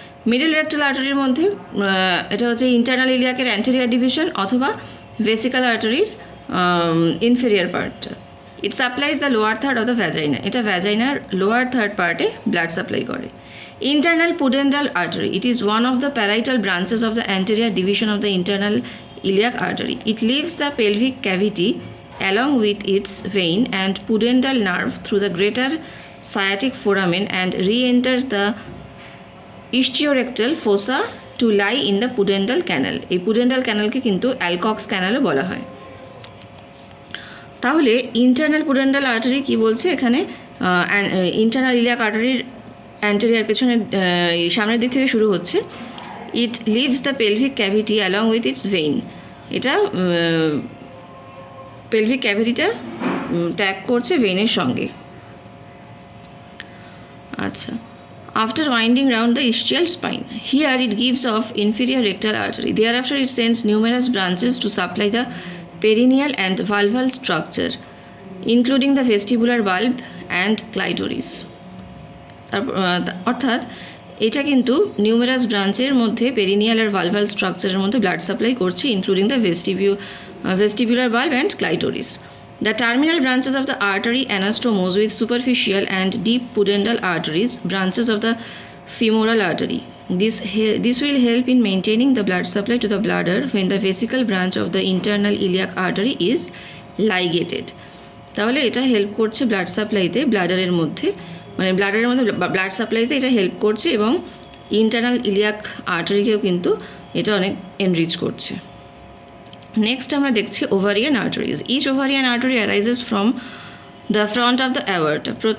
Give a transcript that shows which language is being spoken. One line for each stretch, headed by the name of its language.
Bangla: Middle rectal আর্টারির মধ্যে এটা হচ্ছে ইন্টারনাল ইলিয়াকের অ্যান্টেরিয়ার ডিভিশন অথবা ভেসিক্যাল আর্টারির ইনফেরিয়ার পার্টটা।
English: it supplies the lower third of the vagina,
Bangla: এটা ভ্যাজাইনার লোয়ার থার্ড পার্টে ব্লাড সাপ্লাই করে।
English: Internal pudendal artery, it is one of the parietal branches of the anterior division of the internal iliac artery. It leaves the pelvic cavity along with its vein and pudendal nerve through the greater sciatic foramen and re-enters the ischiorectal fossa to lie in the pudendal canal.
Bangla: এই pudendal canalকে কিন্তু অ্যালকক্স ক্যানালও বলা হয়। তাহলে internal pudendal artery কি বলছে এখানে? Internal iliac আর্টারির anterior পেছনের সামনের দিক থেকে শুরু হচ্ছে।
English: it leaves the pelvic cavity along with its vein,
Bangla: এটা পেলভিক ক্যাভিটিটা ত্যাগ করছে ভেইনের সঙ্গে।
English: আচ্ছা, after winding round the ischial spine, here it gives off inferior rectal artery. Thereafter it sends numerous branches to supply the perineal and vulval structure, including the vestibular bulb and clitoris.
Bangla: অর্থাৎ এটা কিন্তু numerous ব্রাঞ্চের মধ্যে perineal আর vulval স্ট্রাকচারের মধ্যে blood supply করছে,
English: Including the vestibular bulb and clitoris. The terminal branches of the artery anastomose with superficial and deep pudendal arteries, branches of the femoral artery. This will help in maintaining the blood supply to the bladder when the vesical branch of the internal iliac artery is ligated.
Bangla: তাহলে এটা help করছে blood সাপ্লাইতে, ব্লাডারের মধ্যে মানে ব্লাডারের মধ্যে blood সাপ্লাইতে এটা help করছে এবং internal iliac আর্টারিকেও কিন্তু এটা অনেক এনরিচ করছে। নেক্সট আমরা দেখছি ovarian arteries.
English: Each ovarian artery arises from the front of the aorta.